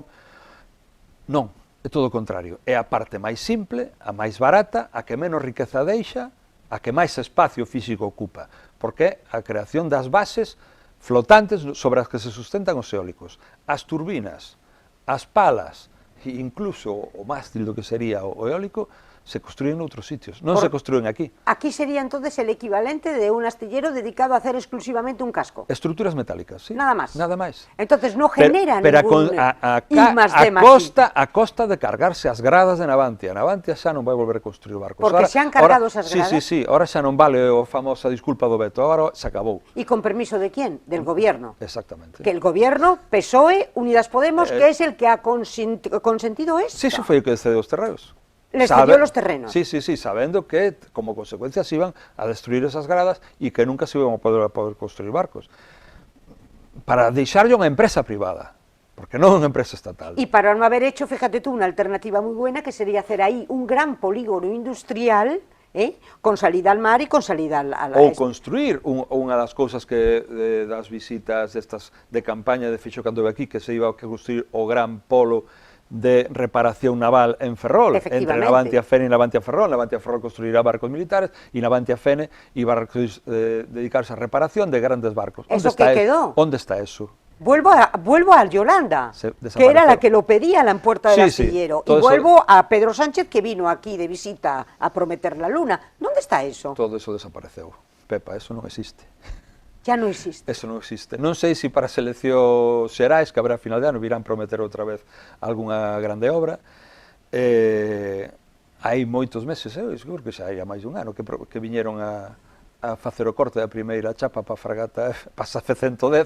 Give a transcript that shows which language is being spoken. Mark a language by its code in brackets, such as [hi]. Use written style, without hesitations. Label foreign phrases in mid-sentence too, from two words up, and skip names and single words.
[gl] Non, é todo o contrario, é a parte máis simple, a máis barata, a que menos riqueza deixa, a que máis espacio físico ocupa, porque é a creación das bases flotantes sobre as que se sustentan os eólicos. As turbinas, as palas, e incluso o mástil do que sería o eólico, [es] se construyen [gl] en outros sitios, non [es] se construyen [gl] aquí. [es] Aquí sería entonces el equivalente de un astillero dedicado a hacer exclusivamente un casco. [gl] Estruturas metálicas, sí. [es] Nada más. [gl] Nada máis. [es] Entonces no genera ningún [gl] a costa de cargarse as gradas de Navantia. Navantia xa non vai volver a construir barcos. [es] Porque se han cargado esas gradas. [gl] Sí, ahora xa non vale a famosa disculpa do veto, agora se acabou. [es] ¿Y con permiso de quién? Del gobierno. Exactamente. Que el gobierno, PSOE, Unidas Podemos, que es el que ha consentido esto. [gl] Sí, foi o que cedeu os terreos. [es] Les cedió los terrenos. [gl] Sí, sabendo que como consecuencia [es] se iban a destruir esas gradas e que nunca se iban a poder construir barcos. [gl] Para deixarlle unha empresa privada, porque non unha empresa estatal. [es] Y para no haber hecho, fíjate tú, una alternativa muy buena que sería hacer ahí un gran polígono industrial, con salida al mar e con salida a la... [gl] Ou construir unha das cousas que das visitas destas de campaña de fixo cando ve aquí, que [es] se iba a construir [gl] o gran polo de reparación naval en Ferrol, entre Navantia Fene e Navantia Ferrol. Navantia Ferrol construirá barcos militares e Navantia Fene [es] iba a dedicarse [gl] a reparación de grandes barcos. [es] ¿Eso qué quedó? ¿Dónde está eso? Vuelvo a Yolanda, que era la que lo pedía en la puerta del astillero, y vuelvo a Pedro Sánchez, que vino aquí de visita a prometer la luna. ¿Dónde está eso? [gl] Todo eso desapareceu, Pepa, eso non existe. [es] Ya non existe. [gl] Eso non existe. Non sei se para as eleccións xerais, que habrá a final de ano, virán prometer outra vez algunha grande obra. Hai moitos meses, seguro que xa hai máis dun ano, que viñeron a facer o corte da primeira chapa para a fragata Pasafe 110.